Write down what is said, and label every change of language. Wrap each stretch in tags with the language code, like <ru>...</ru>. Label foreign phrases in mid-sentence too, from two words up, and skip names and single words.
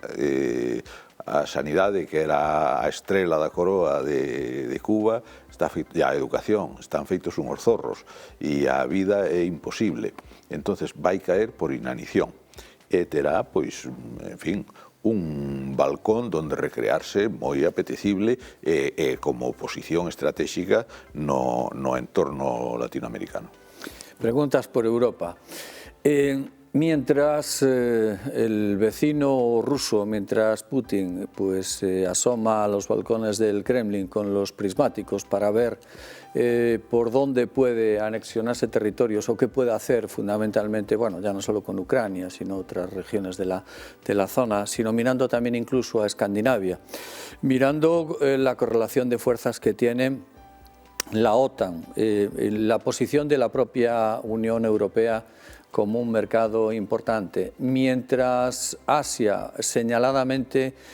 <gl>A sanidade, que era a estrela da coroa de Cuba, e a educación, están feitos unhos zorros, e a vida é imposible. Entonces vai caer por inanición. E terá, pois, en fin, un balcón donde recrearse moi apetecible como posición estratégica no entorno latinoamericano. Preguntas por Europa.</gl> <es>Mientras el vecino ruso, mientras Putin pues asoma a los balcones del Kremlin con los prismáticos para ver por dónde puede anexionarse territorios o qué puede hacer fundamentalmente, bueno, ya no solo con Ucrania, sino otras regiones de la zona, sino mirando también incluso a Escandinavia, mirando la correlación de fuerzas que tiene la OTAN, la posición de la propia Unión Europea como un mercado importante, mientras Asia señaladamente</es>